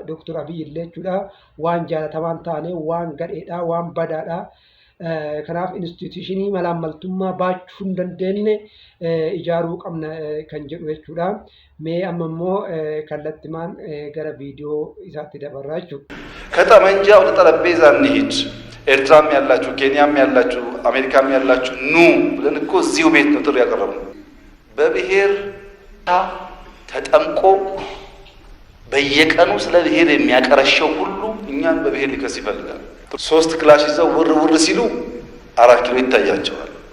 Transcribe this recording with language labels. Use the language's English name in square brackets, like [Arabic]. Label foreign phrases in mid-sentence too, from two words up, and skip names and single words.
[Oromo] Dooktor Abiyyi illee jechuudha waan jaalatamaan taane waan gadheedha waan badaadha. kanaaf instituushinii malaammaltummaa baachuu hin dandeenye ijaaruu qabna kan jedhu jechuudha. Mee amma immoo kallattimaan gara viidiyoo isaatti dabarraa jechuudha. [Amharic] ከጠመንጃ ወደ ጠረጴዛ እንሂድ። ኤርትራም ያላችሁ ኬንያም ያላችሁ አሜሪካም ያላችሁ ኑ ብለን እኮ እዚሁ ቤት ነው ጥሪ ያቀረብነው። በብሔር ተጠምቆ በየቀኑ ስለ ብሔር የሚያቀረሸው ሁሉ እኛን በብሔር ሊከስ ይፈልጋል። 3 ክላሽ ይዘው ውር ውር ሲሉ 4 ኪሎ ይታያቸዋል።